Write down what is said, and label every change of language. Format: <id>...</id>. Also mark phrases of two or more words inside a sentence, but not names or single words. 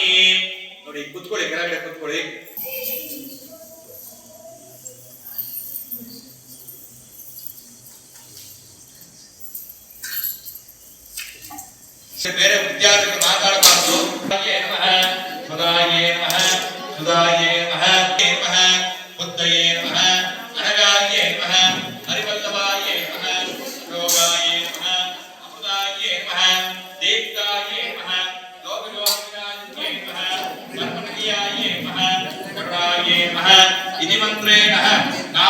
<kn>ನೋಡಿ, ಕೂತ್ಕೊಳ್ಳಿ, ಕೆಳಗಡೆ ಕೂತ್ಕೊಳ್ಳಿ. ಬೇರೆ ವಿದ್ಯಾರ್ಥಿಗಳು ಮಾತಾಡಬಾರದು.</kn> <sa>ಸುಧಾಯೇ ನಮಃ, ಸುಧಾಯೇ ನಮಃ, ನಮಃ ಬುದ್ಧಯೇ ನಮಃ, ಅನಗಾಯೇ ನಮಃ, ಹರಿವಲ್ಲಭಾಯೇ ನಮಃ, ಯೋಗಾಯೇ ನಮಃ, ಅಮೃತಾಯೇ ನಮಃ, ದೀಪ್ತಾಯೇ ನಮಃ, ಲೋಕಯೋಗಿನಾಯೇ ನಮಃ, ಸರ್ವನಗಿಯಾಯೇ ನಮಃ, ಕರುಣಾಯೇ ನಮಃ ಇತಿ ಮಂತ್ರೇಣ</sa>